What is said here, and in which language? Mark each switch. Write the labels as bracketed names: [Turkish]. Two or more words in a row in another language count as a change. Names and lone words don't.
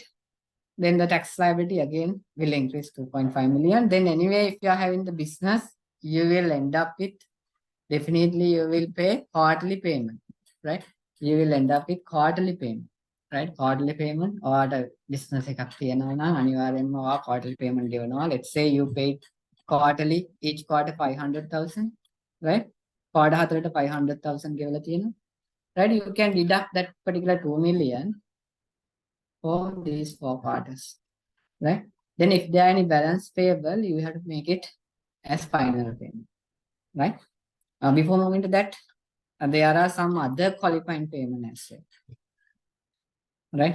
[English] Then the tax liability again will increase 2.5 million. Then anyway, if you are having the business, you will end up with, definitely you will pay quarterly payment, right? You will end up with quarterly payment, right? Quarterly payment or the business [Sinhala] එකක් තියෙනවා නම් අනිවාර්යයෙන්ම ඔයා [English] quarterly payment ගෙවනවා. Let's say you paid quarterly, each quarter 500,000, right? [Sinhala] quarter 4ට 500,000 ගෙවලා තියෙනවා, [English] right? You can deduct that particular 2 million for these 4 quarters, right? Then if there are any balance payable, you have to make it as final payment, right? Before moving to that, there are some other qualifying payment as well, right?